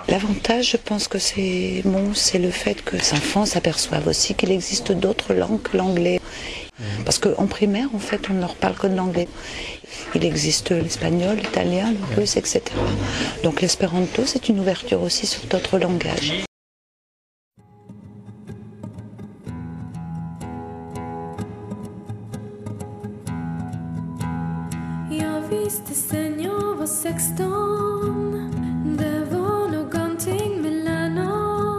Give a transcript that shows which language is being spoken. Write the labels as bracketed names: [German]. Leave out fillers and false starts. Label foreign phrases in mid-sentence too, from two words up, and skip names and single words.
[French] L'avantage, je pense que c'est le fait que les enfants s'aperçoivent aussi qu'il existe d'autres langues que l'anglais. Parce qu'en primaire, en fait, on ne leur parle que de l'anglais. Il existe l'espagnol, l'italien, le russe, etc. Donc l'espéranto, c'est une ouverture aussi sur d'autres langages. [Swedish] Jag visste sen jag var 16. Det var någonting mellan oss.